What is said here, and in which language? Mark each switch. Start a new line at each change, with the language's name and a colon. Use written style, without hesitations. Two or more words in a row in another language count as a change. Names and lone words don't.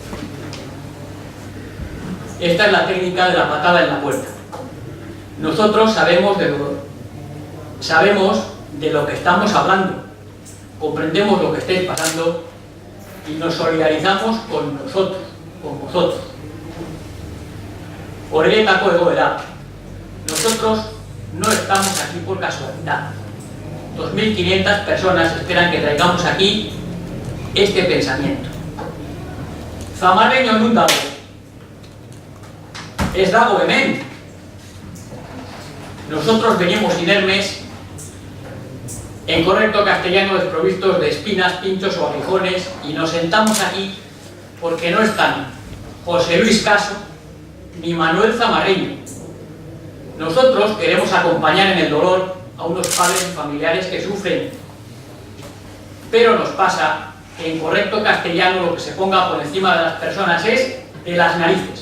Spanish: Esta es la técnica de la patada en la puerta. Nosotros sabemos de lo que estamos hablando, comprendemos lo que estáis pasando y nos solidarizamos con vosotros.
Basque: Horretako egoera.
Spanish: Nosotros no estamos aquí por casualidad. 2.500 personas esperan que traigamos aquí este pensamiento.
Basque: Zamarreño non dago. Ez dago hemen.
Spanish: Nosotros venimos inermes, en correcto castellano desprovistos de espinas, pinchos o aguijones, y nos sentamos aquí porque no están José Luis Caso ni Manuel Zamarreño. Nosotros queremos acompañar en el dolor a unos padres y familiares que sufren, pero nos pasa que en correcto castellano lo que se ponga por encima de las personas es de las narices.